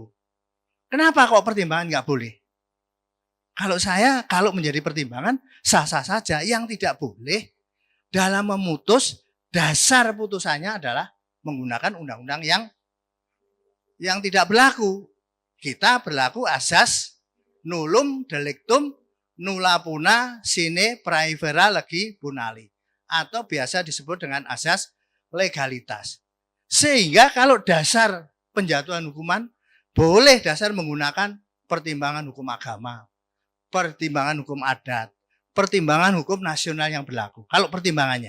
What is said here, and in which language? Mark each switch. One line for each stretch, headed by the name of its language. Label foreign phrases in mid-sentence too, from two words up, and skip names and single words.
Indonesian: Kenapa kok pertimbangan nggak boleh? Kalau menjadi pertimbangan, sah-sah saja. Yang tidak boleh dalam memutus, dasar putusannya adalah menggunakan undang-undang yang tidak berlaku. Kita berlaku asas
Latin: nullum delictum nulla puna sine praevera legi punali.
Indonesian: Atau biasa disebut dengan asas legalitas. Sehingga kalau dasar penjatuhan hukuman, boleh dasar menggunakan pertimbangan hukum agama, pertimbangan hukum adat, pertimbangan hukum nasional yang berlaku. Kalau pertimbangannya.